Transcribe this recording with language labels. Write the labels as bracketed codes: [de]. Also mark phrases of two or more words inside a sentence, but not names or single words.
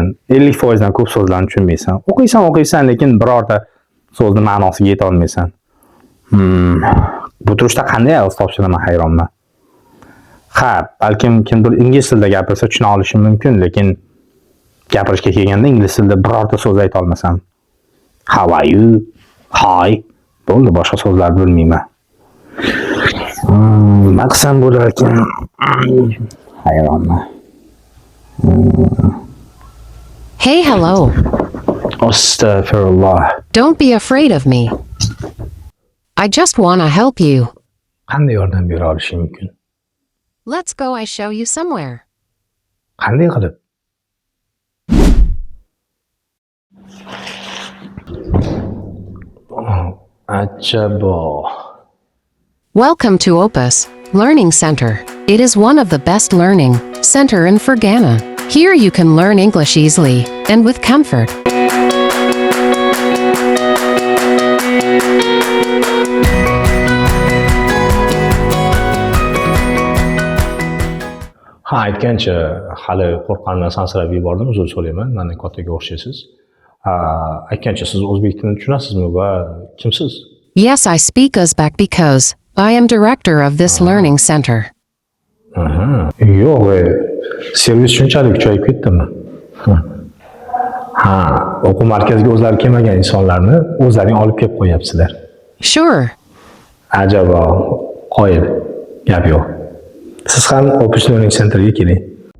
[uz] 50% dan ko'p so'zlarni tushunmaysan. O'qiysan, lekin birorta so'zni ma'nosiga yeta olmaysan. Bu turishda qanday IELTS topshiraman hayronman. Ha, balkim kimdir ingliz tilida gapirsa tushuna olishim mumkin, lekin gapirishga kelganda ingliz tilida birorta so'z ayta olmasam. [en] How are you? Hi. [uz] Bo'ldi, boshqa so'zlar bilmayman. Nima qilsam bo'lar ekan? Hayronman. [en] Hey, hello. Astaghfirullah. Don't be afraid of me. I just want to help you. [uz] Qanday yordam bera olishim mumkin? [en] Let's go, I show you somewhere. [uz] Qanday qilib? Ajabo. [en] Welcome to Opus Learning Center. It is one of the best learning center in Fergana. Here you can learn English easily and with comfort. [uz] Ha, aytgancha hali qo'rqqanimdan sansirab yubordim, uzr so'rayman. Meni kattaga o'xshaysiz. Aytgancha siz o'zbek tilini tushunasizmi va kimsiz? [en] Yes, I speak Uzbek because I am director of this learning center. [uz] Yo'q, servis shunchalik kuchayib ketdimi? Ha, o'quv markaziga o'zlari kelmagan insonlarni o'zlaring olib kelib qo'yapsizlar. Sure. Ajabo, qoyil. Gap yo'q. Siz ham Opus Learning Centerga keling.